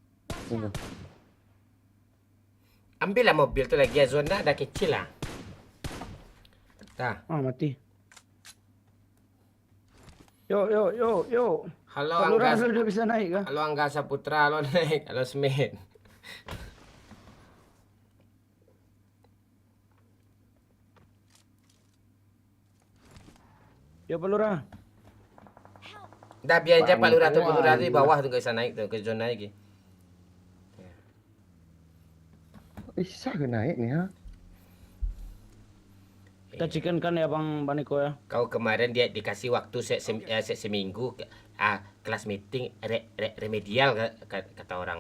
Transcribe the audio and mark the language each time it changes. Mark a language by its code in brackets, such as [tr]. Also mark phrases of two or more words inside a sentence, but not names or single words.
[id] Ambillah mobil tu lagi, zona dah kecil lah. Dah. Mati. Yo. Halo Kalau orang Angga. udah bisa naik kah? Halo Angga Saputra, halo naik, halo Smith. Yo Pak Lurah. Dah biar aja Pak Lurah tu, Pak Lurah tu di bawah tu ke sana naik tu, ke zona lagi. Bisa ke naik ni ha? Kita chicken kan ya Bang Niko ya. Kau kemarin dia dikasih waktu seminggu kelas meeting remedial kata orang.